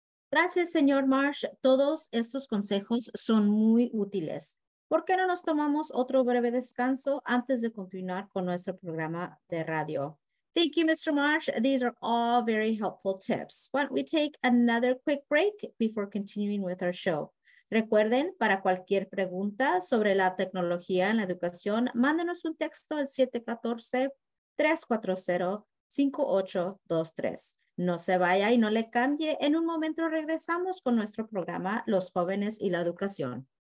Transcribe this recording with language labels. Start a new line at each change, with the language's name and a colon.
Spanish: Gracias, señor Marsh. Todos estos consejos son muy útiles. ¿Por qué no nos tomamos otro breve descanso antes de continuar con nuestro programa de radio?
English: Thank you, Mr. Marsh. These are all very helpful tips. Why don't we take another quick break before continuing with our show?
Spanish: Recuerden, para cualquier pregunta sobre la tecnología en la educación, mándenos un texto al 714-340-5823. No se vaya y no le cambie. En un momento regresamos con nuestro programa Los Jóvenes y la Educación.